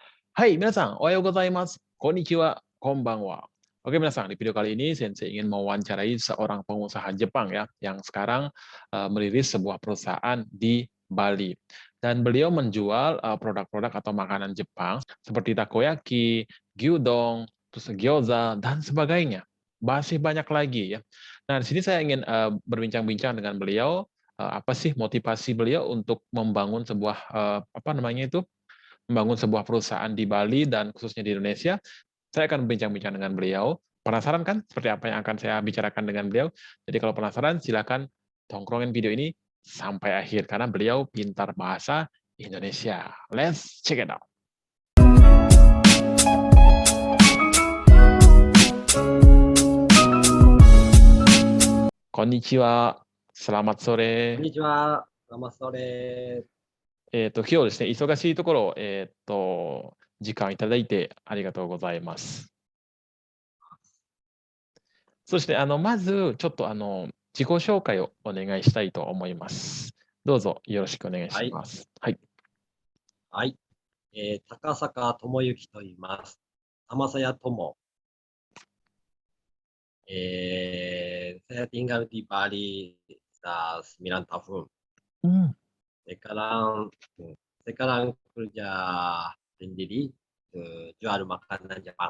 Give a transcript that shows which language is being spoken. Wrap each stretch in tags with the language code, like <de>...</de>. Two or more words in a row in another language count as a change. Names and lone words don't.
<ja>はい、皆さん、おはようございます、こんにちは、こんばんは.</ja> <id>Oke, minasan, di video kali ini Sensei ingin mewawancarai seorang pengusaha Jepang ya, yang sekarang merilis sebuah perusahaan di Bali. Dan beliau menjual produk-produk atau makanan Jepang seperti takoyaki, gyudon, terus gyoza, dan sebagainya. Masih banyak lagi ya. Nah, di sini saya ingin berbincang-bincang dengan beliau, apa sih motivasi beliau untuk membangun sebuah apa namanya itu? Membangun sebuah perusahaan di Bali dan khususnya di Indonesia. Saya akan berbincang-bincang dengan beliau. Penasaran kan seperti apa yang akan saya bicarakan dengan beliau? Jadi kalau penasaran, silakan tongkrongin video ini sampai akhir, karena beliau pintar bahasa Indonesia.</id> <en>Let's check it out.</en> <id>Konnichiwa, selamat</id> <ja>こん</ja> <id>sore. にちは。selamat sore.</id> <ja>今日ですね、忙しいところ、時間いただいてありがとうございます。そして、まず、ちょっと、自己紹介をお願いしたいと思います。どうぞよろしくお願いします。はい。はい。高坂智之と言います。</ja> <id>天 saya Tomo. Saya tinggal di Bali sudah 9 tahun. Sekarang kerja sendiri, jual makanan Jepang.</id>